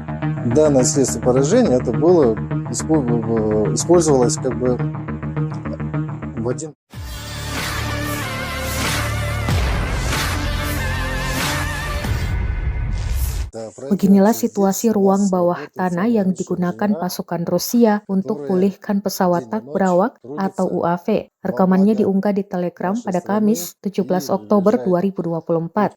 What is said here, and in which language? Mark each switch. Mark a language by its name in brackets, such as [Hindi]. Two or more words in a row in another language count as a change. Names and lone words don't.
[Russian] Данное средство поражения это было использовалось как бы в один. [Indonesian] Beginilah situasi ruang bawah tanah yang digunakan pasukan Rusia untuk pulihkan pesawat tak berawak atau UAV. Rekamannya diunggah di Telegram pada Kamis, 17 Oktober 2024.